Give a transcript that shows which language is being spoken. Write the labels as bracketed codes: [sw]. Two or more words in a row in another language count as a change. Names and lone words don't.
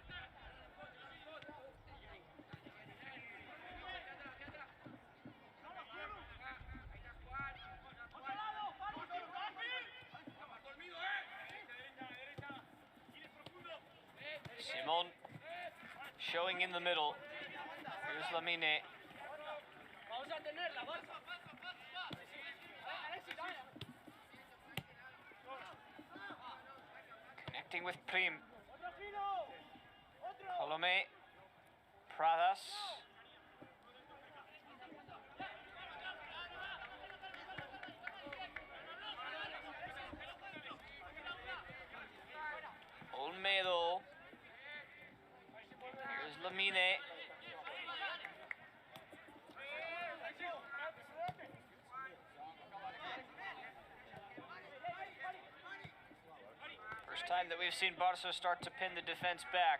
[en] Simon showing in the middle. Here's Lamine. Connecting with Prim. Colome. Pradas. Olmedo. Here's Lamine. First time that we've seen Barca start to pin the defense back.